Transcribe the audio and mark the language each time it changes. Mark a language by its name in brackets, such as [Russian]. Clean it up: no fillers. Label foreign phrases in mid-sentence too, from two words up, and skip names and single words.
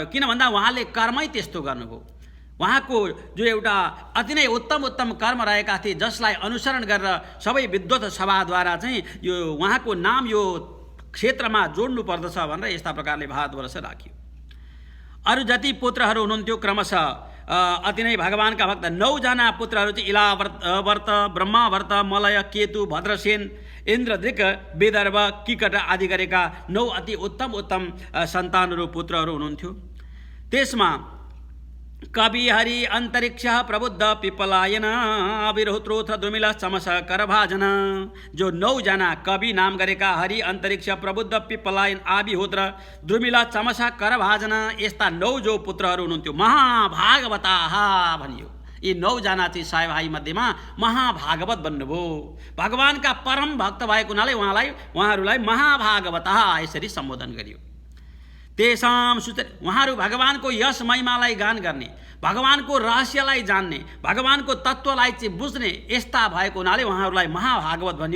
[Nepali] किन भन्दा उहाँले कर्मै त्यस्तो गर्नुभयो। उहाँको जो एउटा अति नै उत्तम उत्तम कर्म रहेका थिए जसलाई अनुसरण गरेर सबै विद्वत सभाद्वारा चाहिँ यो उहाँको नाम यो क्षेत्रमा जोड्नु पर्दछ भनेर यस्ता प्रकारले भारतवर्ष राखियो। अरू जति पुत्रहरू हुनुहुन्थ्यो क्रमशः अति नै भगवानका भक्त 9 जना पुत्रहरू चाहिँ इलावर्त, ब्रह्मावर्त, मलय, केतु, भद्रसेन, इन्द्रदृक, विदर्भ, किकट आदि गरेका 9 अति उत्तम उत्तम सन्तानहरू पुत्रहरू हुनुहुन्थ्यो। त्यसमा कवि हरि अन्तरिक्ष प्रबुद्ध पिपलायन अविरोत्रोथ द्रुमिल चमस करभाजन। जो 9 जना कवि नाम गरेका हरि अन्तरिक्ष प्रबुद्ध पिपलायन आविहोत्र द्रुमिल चमस करभाजन, यस्ता 9 जो पुत्रहरू हुनुहुन्थ्यो महाभागवताः भनियो। यी 9 जना चाहिँ 100 भाइ मध्येमा महाभागवत बन्नुभयो। भगवानका परम भक्त भएको हुनाले उहाँहरूलाई महाभागवताः यसरी सम्बोधन गरियो। तेषां उहाँहरू भगवानको यश महिमालाई गान गर्ने, भगवानको रहस्यलाई जान्ने, भगवानको तत्त्वलाई चाहिँ बुझ्ने यस्ता भएको हुनाले उहाँहरूलाई महाभागवत भनियो।